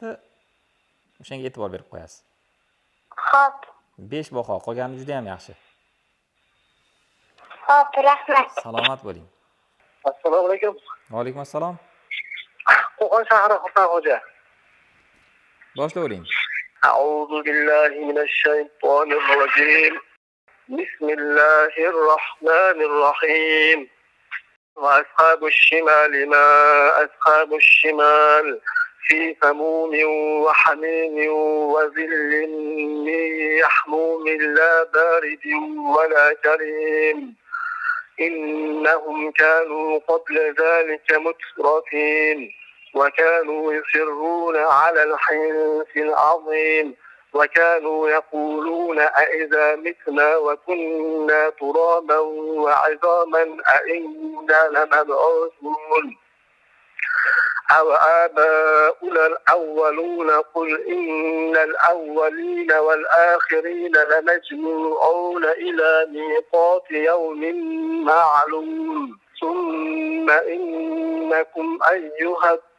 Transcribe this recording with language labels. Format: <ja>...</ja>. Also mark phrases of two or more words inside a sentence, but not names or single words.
<uz>O'shanga e'tibor berib qo'yasiz. Xo'p. 5 baho, qolgani juda ham yaxshi. Xo'p, rahmat. Salomat bo'ling. Assalomu alaykum. Va alaykum assalom. Qo'qon shahri Husan xo'ja. Boshlavering.</uz> <ar>أعوذ بالله من الشيطان الرجيم. بسم الله الرحمن الرحيم. وأصحاب الشمال ما أصحاب الشمال في سموم وحميم وظل من يحموم لا بارد ولا كريم. إنهم كانوا قبل ذلك مترفين وكانوا يصرون على الحنث العظيم وكانوا يقولون أئذا متنا وكنا ترابا وعظاما أئنا لمبعوثون أو آباؤنا الأولون قل إن الأولين والآخرين لمجموعون إلى ميقات يوم معلوم ثم إنكم أيها</ar>